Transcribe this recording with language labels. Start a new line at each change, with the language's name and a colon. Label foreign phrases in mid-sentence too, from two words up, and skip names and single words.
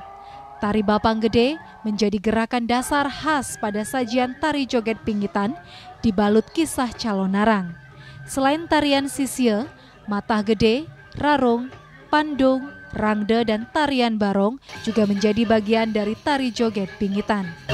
Indonesian: Tari Bapang Gede menjadi gerakan dasar khas pada sajian tari joget pingitan dibalut kisah calonarang. Selain tarian sisil, matah gede, rarung, pandung, rangde, dan tarian barong juga menjadi bagian dari tari joget pingitan.